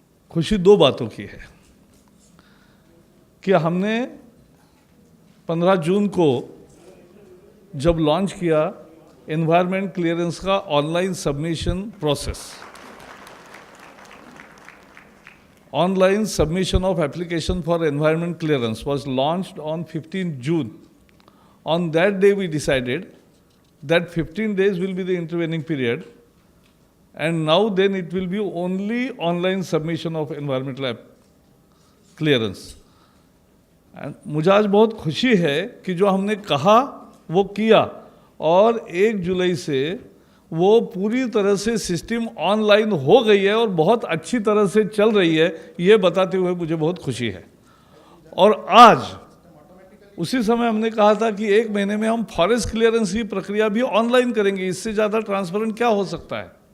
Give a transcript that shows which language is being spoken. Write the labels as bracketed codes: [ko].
[hi] खुशी दो बातों की है कि हमने 15 जून को जब लॉन्च किया [en] Environment clearance का online submission process, online submission of application for environment clearance was launched on 15 June. On that day we decided that 15 days will be the intervening period, and now then it will be only online submission of environmental clearance. [hi] And मुझे आज बहुत खुशी है कि जो हमने कहा वो किया और 1 जुलाई से वो पूरी तरह से सिस्टम ऑनलाइन हो गई है और बहुत अच्छी तरह से चल रही है, ये बताते हुए मुझे बहुत खुशी है। और आज उसी समय हमने कहा था कि 1 महीने में हम फॉरेस्ट क्लियरेंस की प्रक्रिया भी ऑनलाइन करेंगे, इससे ज़्यादा ट्रांसपेरेंट क्या हो सकता है।